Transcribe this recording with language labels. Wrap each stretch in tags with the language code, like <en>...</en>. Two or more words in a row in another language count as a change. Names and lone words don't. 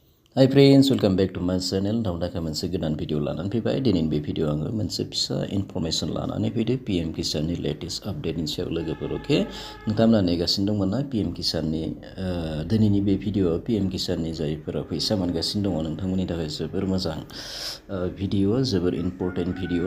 <en>Hi friends, welcome back to my channel.</en> <brx>Now दा मोनसे गोदान भिडिअ लानानै फैबाय। दिनैनि बे भिडिअ आङो मोनसे फिसा इनफरमेसन लानानै फैदो PM किसाननि लेटेस्ट आपडेटनि सायाव लोगोफोर अके। नोंथांमोना नेगासिनो दंमोन ना PM किसाननि दिनैनि बे भिडिअ PM किसाननि जायफोरा फैसा मोनगासिनो दङ नोंथांमोननि थाखाय जोबोर मोजां भिडिअ, जोबोर इम्पर्टेन्ट भिडिअ।</brx>